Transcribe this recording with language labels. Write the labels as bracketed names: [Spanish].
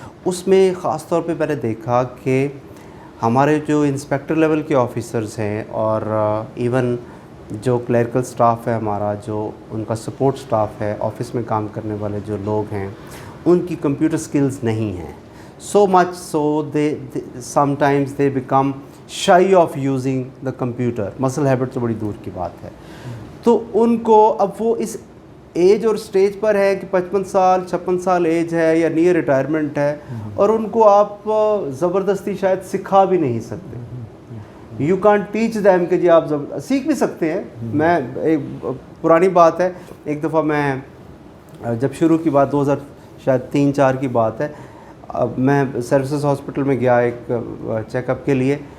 [Urdu] اس میں خاص طور پہ میں نے دیکھا کہ ہمارے جو انسپیکٹر لیول کے آفیسرز ہیں اور ایون جو کلیریکل سٹاف ہے ہمارا، جو ان کا سپورٹ سٹاف ہے، آفس میں کام کرنے والے جو لوگ ہیں، ان کی کمپیوٹر سکلز نہیں ہیں. [English] So much so they sometimes they become shy of using the computer. [Urdu] مسل ہیبٹ تو بڑی دور کی بات ہے. تو ان کو اب وہ اس ایج اور سٹیج پر ہے کہ 55 سال 56 سال ایج ہے یا نیئر ریٹائرمنٹ ہے، اور ان کو آپ زبردستی شاید سکھا بھی نہیں سکتے. [English] you can't teach them [Urdu] کہ جی آپ سیکھ بھی سکتے ہیں. میں ایک پرانی بات ہے، ایک دفعہ میں جب شروع کی بات 2000 شاید 3-4 کی بات ہے، میں سروسز ہاسپٹل میں گیا ایک چیک اپ کے لیے.